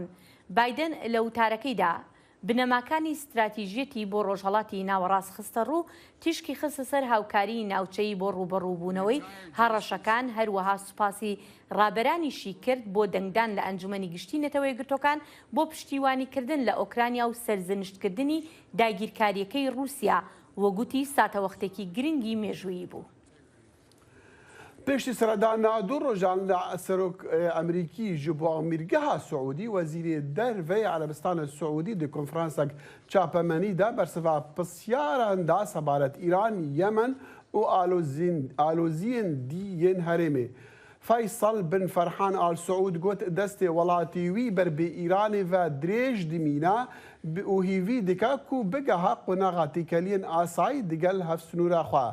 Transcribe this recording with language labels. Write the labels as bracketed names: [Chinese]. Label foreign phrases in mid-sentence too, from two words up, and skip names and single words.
[Central Kurdish] بایدن لە وتارەکەیدا بنەماکانی استراتیژیەتی بۆ ڕۆژهەڵاتی ناوەڕاست خستە ڕوو، تیشکی خستە سەر هاوکاری ناوچەی بۆ ڕوبەڕووبوونەوەی هەڕەشەکان، هەروەها سوپاسی ڕابەرانیشی کرد بۆ دەنگدان لە ئەنجومەنی گشتی نەتەوەی گرتوەکان بۆ پشتیوانیکردن لە ئۆکرانیا و سەرزنشتکردنی داگیرکاریەکەی رووسیا، وەگوتی ساتەوەختێکی گرنگی مێژوویی بوو. [Kurdish] پێشتی سەردانە دوو ڕۆژان لە سەرۆک ئەمریکی ji bo Amirgeha Siûdî Wezîrê Derve Erebistana Siûdî di konferansek çapemenî de bersiva pisyaran da sebaret Îran, Yemen û aloziyên dî yên herêmê. Faysal bin Ferhan Al Saûd got destê welatî wî ber bi Îranê ve dirêj dimîne û hîvî dike ku bigeha qonaxa têkeliyên asayî digel hevsnûra xwe.